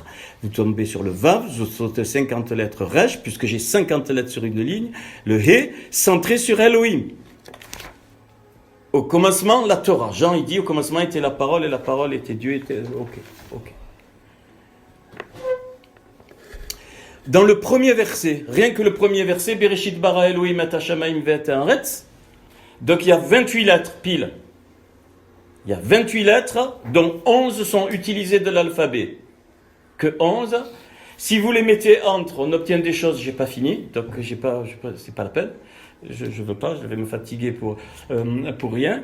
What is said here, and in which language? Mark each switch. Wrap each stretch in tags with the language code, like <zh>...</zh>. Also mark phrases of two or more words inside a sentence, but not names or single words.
<fr>Vous tombez sur le Vav, vous sautez 50 lettres Resh, puisque j'ai 50 lettres sur une ligne. Le He, centré sur Elohim. Au commencement, la Torah. Jean, il dit, au commencement était la parole, et la parole était Dieu. Ok. Dans le premier verset, rien que le premier verset,</fr> <he>בראשית ברא אלהים את השמים ואת הארץ.</he> <fr>Donc il y a 28 lettres, pile. Il y a 28 lettres, dont 11 sont utilisées de l'alphabet. Que 11. Si vous les mettez entre, on obtient des choses, j'ai pas fini, donc c'est pas la peine. Je veux pas, je vais me fatiguer pour rien.</fr>